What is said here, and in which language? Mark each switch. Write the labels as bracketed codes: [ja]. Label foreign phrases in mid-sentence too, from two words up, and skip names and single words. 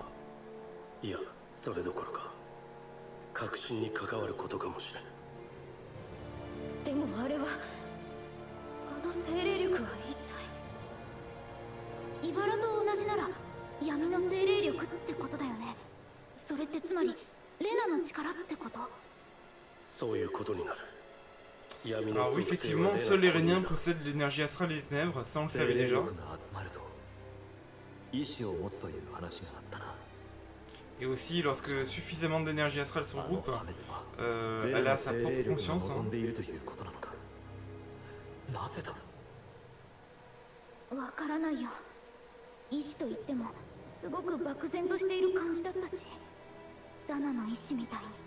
[ja] いや、それどころか確信に関わることかもしれん。でもあれは、あの精霊力は一体。茨と同じなら闇の精霊力ってことだよね。それってつまりレナの力ってこと。そういうことになる。 [fr] Alors oui, effectivement, seuls les Réniens possèdent l'énergie astrale des ténèbres, ça on le [ja] 精 [fr] savait [ja] 霊 [fr] déjà. [ja] 力が集まると意志を持つという話があったな。 [fr] Et aussi, lorsque suffisamment d'énergie astrale se [ja] あの [fr] regroupe, [ja] 破滅は [fr] elle [ja] ベル [fr] a [ja] の [fr] sa [ja] 精 [fr] propre [ja] 霊力が [fr] conscience. [ja] 望ん [fr] Hein. [ja] でいるということなのか。なぜだ。わからないよ。意志と言ってもすごく漠然としている感じだったし、ダナの意志みたいに。